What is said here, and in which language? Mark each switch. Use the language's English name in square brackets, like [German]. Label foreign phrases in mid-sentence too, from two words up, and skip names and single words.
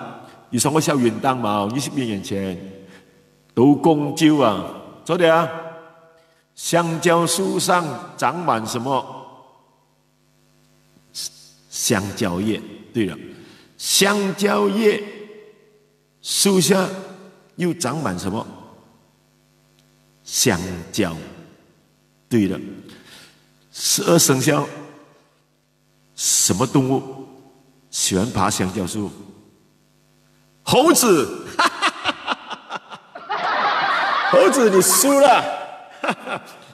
[Chinese] 你上過小雲淡嘛？20幾年前，到公州啊，做的啊。香蕉樹上長滿什麼？香蕉葉。對了，香蕉葉樹下又長滿什麼？香蕉，对了，12生肖，什么动物喜欢爬香蕉树？猴子，猴子，你输了。